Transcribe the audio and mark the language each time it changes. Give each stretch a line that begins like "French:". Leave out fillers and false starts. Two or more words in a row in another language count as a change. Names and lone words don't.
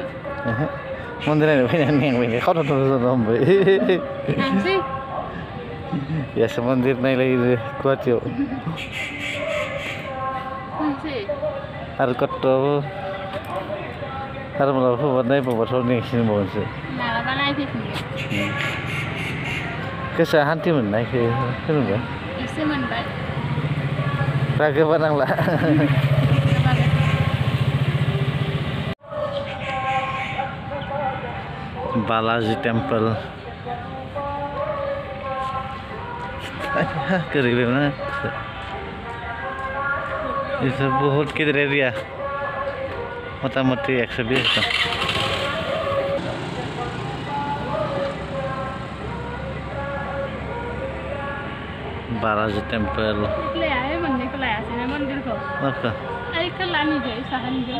Bodo: मन्दिर नायनो फैनानै मेंबाय खावथाव हमबाय यासो मन्दिर नायलायो गुवाहाटियाव आरो कत आरो मालाबा नायबावबाथ' नेक्सिनबावनोसो मालाबा नायफैफिनगोन गोसोआ हान्थि मोननायखौ होनोबा एसे मोनबाय रागोबा नांला बालाजी टेम्पल गोलैबायमोन इसे बहुत गिदिर एरिया मथा मथि 120 दं बालाजी टेम्पल मोननैखौ लायासैना मन्दिरखौ माखौ ओइ खोलानिखौ साहानिखौ